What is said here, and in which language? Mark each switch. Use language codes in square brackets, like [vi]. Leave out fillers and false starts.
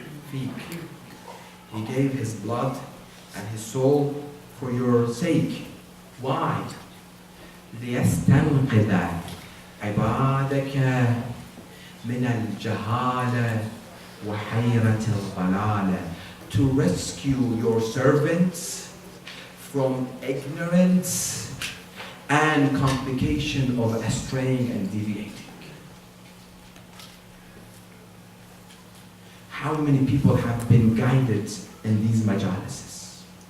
[en] He gave his blood and his soul for your sake. Why? [ar] ليستنقذ عبادك من الجهالة وحيرة الضلالة. [en] To rescue your servants from ignorance and complication of straying and deviating. How many people have been guided in these majalises?